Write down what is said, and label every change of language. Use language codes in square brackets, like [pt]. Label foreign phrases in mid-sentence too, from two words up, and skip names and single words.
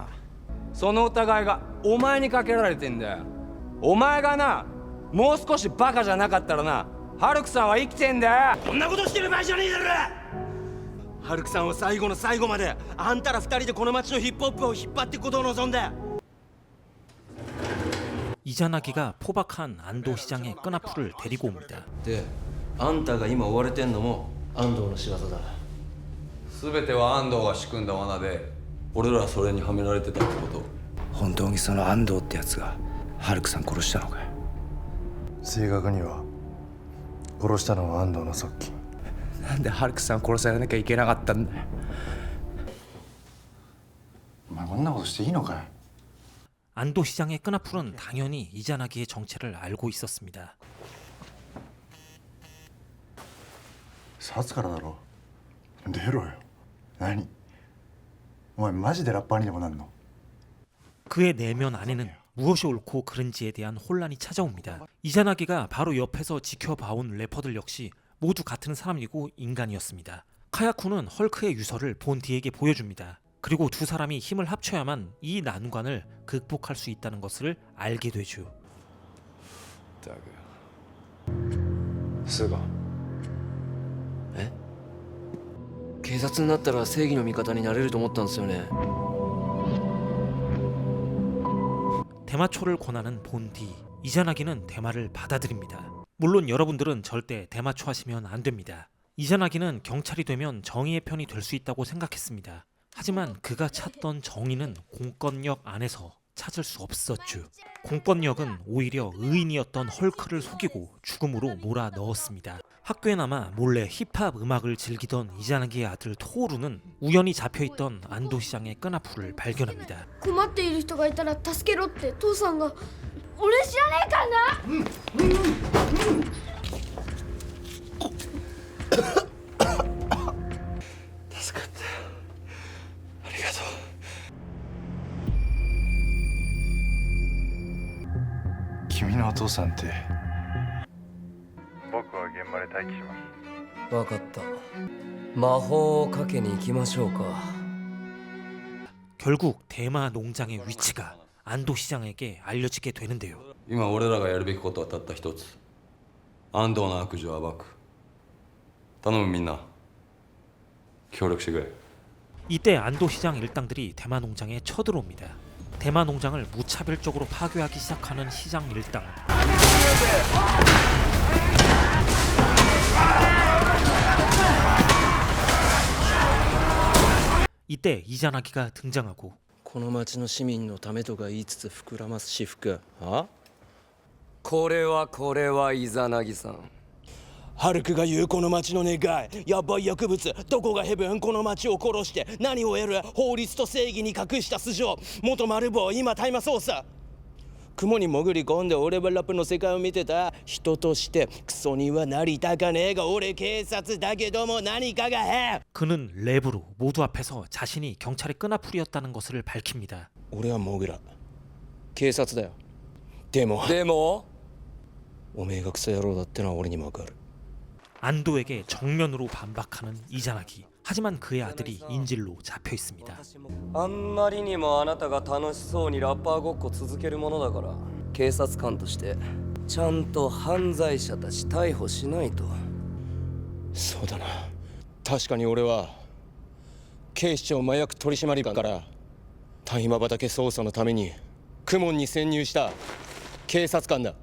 [ja] その疑いがお前にかけられてんだよ。お前がな、もう少しバカじゃなかったらな、ハルクさんは生きてんだよ。こんなことしてる場合じゃねえだろ。ハルクさんは最後の最後まであんたら二人でこの街のヒップホップを引っ張っていくことを望んだ。 [ko] 이자나기가 포박한 안도 시장의 끈앞풀을 데리고 옵니다. [ja] であんたが今追われてんのも安藤の仕業だ。全ては安藤が仕組んだ罠で、俺らはそれにはめられてたってこと。本当にその安藤ってやつがハルクさん殺したのかよ。正確には殺したのは安藤の側近。なんでハルクさん殺されなきゃいけなかったんだよ。お前こんなことしていいのかい。 [ko] 안도 시장의 끈앞풀은 당연히 이자나기의 정체를 알고 있었습니다. [ja] 殺からだろ。出ろよ。何？お前マジでラッパーにでもなんの？ [ko] 그의 내면 안에는 무엇이 옳고 그른지에 대한 혼란이 찾아옵니다. 이자나기가 바로 옆에서 지켜봐온 래퍼들 역시 모두 같은 사람이고 인간이었습니다. 카야쿠는 헐크의 유서를 본디에게 보여줍니다. 그리고 두 사람이 힘을 합쳐야만 이 난관을 극복할 수 있다는 것을 알게 되죠. [ja] スーガ。え？警察になったら正義の味方になれると思ったんですよね。 [ko] 대마초를 권하는 본디. 이자나기는 대마를 받아들입니다. 물론 여러분들은 절대 대마초 하시면 안 됩니다. 이자나기는 경찰이 되면 정의의 편이 될 수 있다고 생각했습니다. 하지만 그가 찾던 정의는 공권력 안에서 찾을 수 없었죠. 공권력은 오히려 의인이었던 헐크를 속이고 죽음으로 몰아 넣었습니다. 학교에 남아 몰래 힙합 음악을 즐기던 이자나기의 아들 토오루는 우연히 잡혀있던 안도 시장의 끈앞풀을 발견합니다. [ja] 困っている人がいたら助けろって父さんが。俺知らねえかな。助かったよ。ありがとう。君のお父さんって。僕は現場で待機します。分かった。魔法をかけに行きましょうか。 [ko] 결국 대마 농장의 위치가 안도 시장에게 알려지게 되는데요. [ja] 今俺らがやるべきことはたった一つ。安藤の悪事を暴く。頼むみんな。協力してくれ。 [ko] 이때 안도 시장 일당들이 대마 농장에 쳐들어옵니다. 대마 농장을 무차별적으로 파괴하기 시작하는 시장 일당. 이때 이자나기가 등장하고 [ja] この町の市民のためとか言いつつ膨らます私服。あ？これはイザナギさん。ハルクが言うこの町の願い、やばい薬物、どこがヘブン、この町を殺して何を得る、法律と正義に隠した素性、元マルボ、今大麻捜査。雲に潜り込んで俺はラップの世界を見てた。人としてクソにはなりたかねえが俺警察だけども何かがへ。 [ko] 그는 랩으로 모두 앞에서 자신이 경찰의 끈앞풀이었다는 것을 밝힙니다. [ja] 俺はモグラ、警察だよ。でもおめえがクソ野郎だってのは俺にもわかる。 [ko] 안도에게 정면으로 반박하는 이자나기. 하지만 그의 아들이 인질로 잡혀 있습니다. [ja] あんまりにもあなたが楽しそうにラッパーごっこ続けるものだから警察官としてちゃんと犯罪者たち逮捕しないと。そうだな。確かに俺は警視庁麻薬取締官から大麻畑捜査のためにクモンに潜入した警察官だ。